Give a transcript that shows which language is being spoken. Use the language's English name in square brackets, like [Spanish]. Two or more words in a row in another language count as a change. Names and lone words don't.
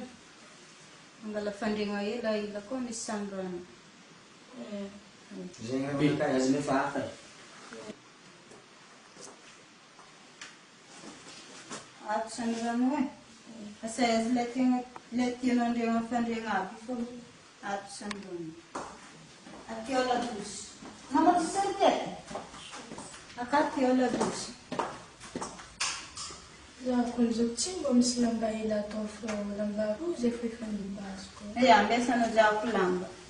[Malagasy] Angala fandregna ela koa misy sambrana. Zegny raha karazana fahafa. Ato sambrana e. Asa azy le tianao andregna fandregna aby fô ato sambrana. [Portuguese] Aqui olha a luz. Não, mas você quer? Aqui olha a luz. Já quando tinha [Malagasy] misy lamba hela atao fo lamba rozy efa efa nibasiko. Ambesana za lamba.